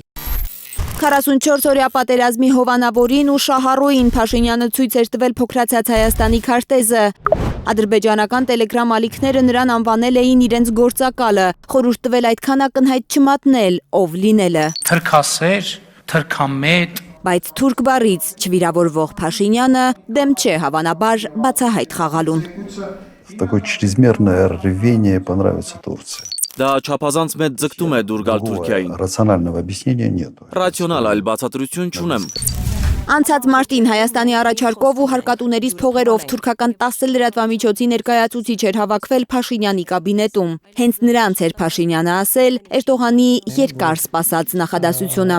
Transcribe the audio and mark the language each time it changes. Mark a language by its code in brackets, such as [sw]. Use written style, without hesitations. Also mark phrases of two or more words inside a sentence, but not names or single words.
[hy] 44-օրյա պատերազմի հովանավորին ու շահառուին Փաշինյանը ցույց էր տվել փոքրացած Հայաստանի քարտեզը։ Ադրբեջանական տելեգրամ ալիքները նրան անվանել էին իրենց գործակալը, խորհուրդ տվել այդքան ակնհայտ չմատնել, ով լինելը։ Թրքասեր, թրքամետ, Բայց թուրք բառից չվիրավորվող Փաշինյանը դեմ չէ հավանաբար բացահայտ խաղալուն։ [ru] Такое чрезмерное рвение понравится Турции. [hy] Դա չափազանց մեծ ձգտում է դուր գալ Թուրքիային։ [ru] Рационального объяснения нет. [hy] Ռացիոնալ այլ բացատրություն չունեմ։ Անցած մարտին Հայաստանի առաջարկով ու հարկատուներից փողերով թուրքական 10 լրատվամիջոցի ներկայացուցիչ էր հավաքվել Փաշինյանի կաբինետում։ Հենց նրանց էր Փաշինյանը ասել Էրդողանի երկար սպասած նախադասությունը։